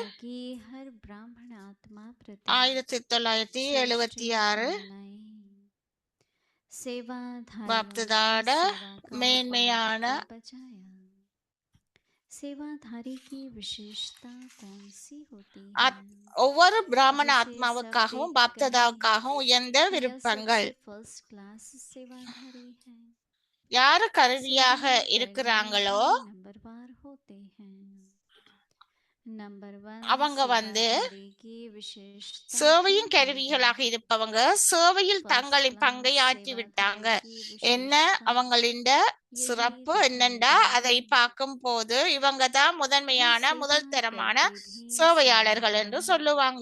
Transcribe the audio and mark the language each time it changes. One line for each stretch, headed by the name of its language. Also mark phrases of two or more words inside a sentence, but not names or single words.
Hindi: की हर ब्राह्मण आत्मा प्रति 1976 बापदादा मेन्मैयान सेवाधारी की विशेषता कौन सी होती है?
Tamil: ஒவ்வொரு பிராமண ஆத்மாவுக்காகவும் பாப்தாதாவுக்காகவும் உயர்ந்த விருப்பங்கள்.
English: first class
Hindi: सेवाधारी है।
Tamil: யாரு கருவியாக இருக்கிறாங்களோ அவங்க சேவையின் கருவிகளாக இருப்பவங்க சேவையில் தங்களின் பங்கை ஆற்றி விட்டாங்க. என்ன அவங்களின் சிறப்பு என்னண்டா அதை பார்க்கும் போது இவங்க தான் முதல் தரமான சேவையாளர்கள் என்று சொல்லுவாங்க.